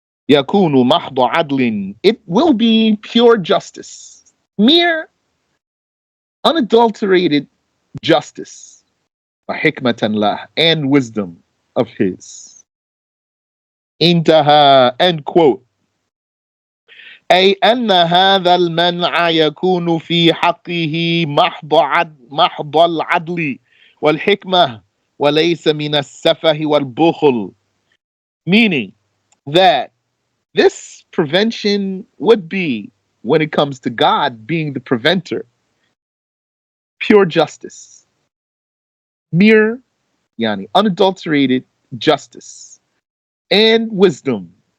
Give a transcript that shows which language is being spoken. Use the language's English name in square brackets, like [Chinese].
[Arabic] يَكُونُ مَحْضَ عَدْلٍ, [English] it will be pure justice, mere unadulterated justice. [Arabic] وَحِكْمَةً لَهُ, [English] and wisdom of his. [Arabic] انتهى, [English] end quote. [Arabic] أي أن هذا المنع يكون في حقه محض العدل والحكمة وَلَيْسَ مِنَ السَّفَهِ وَالْبُخْلِ. [English] Meaning that this prevention would be, when it comes to God being the preventer, pure justice, mere, unadulterated justice and wisdom.